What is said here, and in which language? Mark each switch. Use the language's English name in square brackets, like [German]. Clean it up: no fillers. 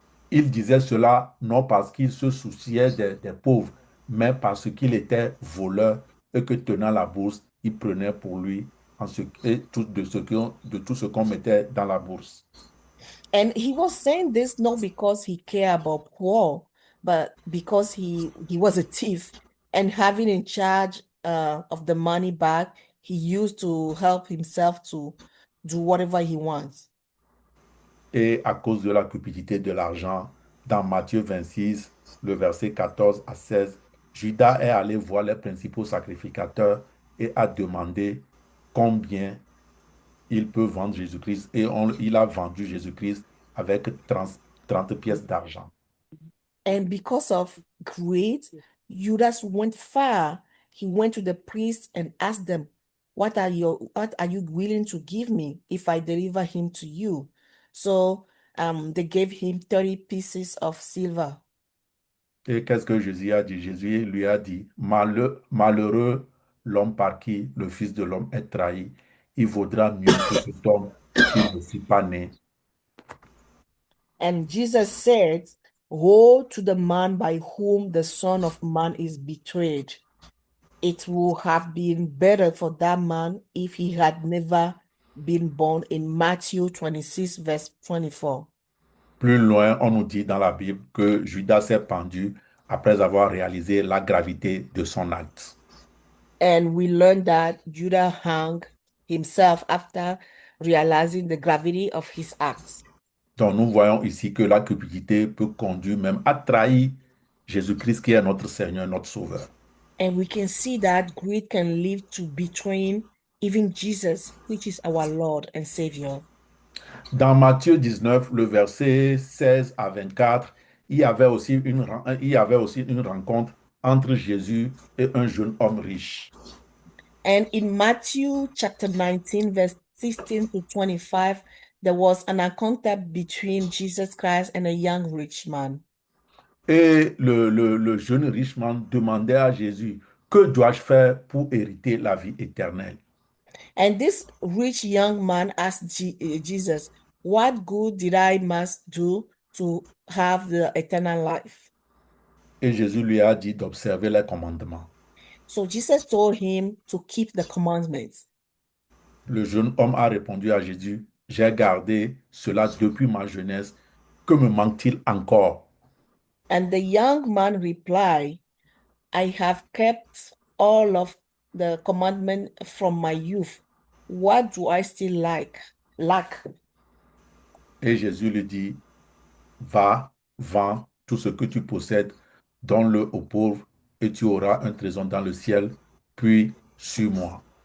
[French] Il disait cela non parce qu'il se souciait des pauvres, mais parce qu'il était voleur et que tenant la bourse, il prenait pour lui et de tout ce qu'on mettait dans la bourse. [English] And he was saying this not because he cared about poor, but because he was a thief, and having in charge of the money bag, he used to help himself to do whatever he wants. [French] Et à cause de la cupidité de l'argent, dans Matthieu 26, le verset 14 à 16, Judas est allé voir les principaux sacrificateurs et a demandé combien il peut vendre Jésus-Christ. Et il a vendu Jésus-Christ avec 30 pièces d'argent. [English] And because of greed, Judas went far. He went to the priest and asked them, what are you willing to give me if I deliver him to you? So they gave him 30 pieces of silver. [French] Et qu'est-ce que Jésus a dit? Jésus lui a dit, malheureux l'homme par qui le Fils de l'homme est trahi. Il vaudra mieux pour cet homme qu'il ne fût pas né. [English] And Jesus said, woe to the man by whom the Son of Man is betrayed. It would have been better for that man if he had never been born, in Matthew 26, verse 24. [French] Plus loin, on nous dit dans la Bible que Judas s'est pendu après avoir réalisé la gravité de son acte. [English] And we learned that Judah hung himself after realizing the gravity of his acts. [French] Donc nous voyons ici que la cupidité peut conduire même à trahir Jésus-Christ qui est notre Seigneur, notre Sauveur. [English] And we can see that greed can lead to betraying even Jesus, which is our Lord and Savior. [French] Dans Matthieu 19, le verset 16 à 24, il y avait aussi une rencontre entre Jésus et un jeune homme riche. [English] And in Matthew chapter 19, verse 16 to 25, there was an encounter between Jesus Christ and a young rich man. [French] Et le jeune riche man demandait à Jésus, que dois-je faire pour hériter la vie éternelle? [English] And this rich young man asked Jesus, what good did I must do to have the eternal life? [French] Et Jésus lui a dit d'observer les commandements. [English] So Jesus told him to keep the commandments. [French] Le jeune homme a répondu à Jésus, j'ai gardé cela depuis ma jeunesse, que me manque-t-il encore? [English] And the young man replied, I have kept all of the commandment from my youth. What do I still lack? [French] Et Jésus lui dit, va, vends tout ce que tu possèdes, donne-le aux pauvres, et tu auras un trésor dans le ciel, puis suis-moi.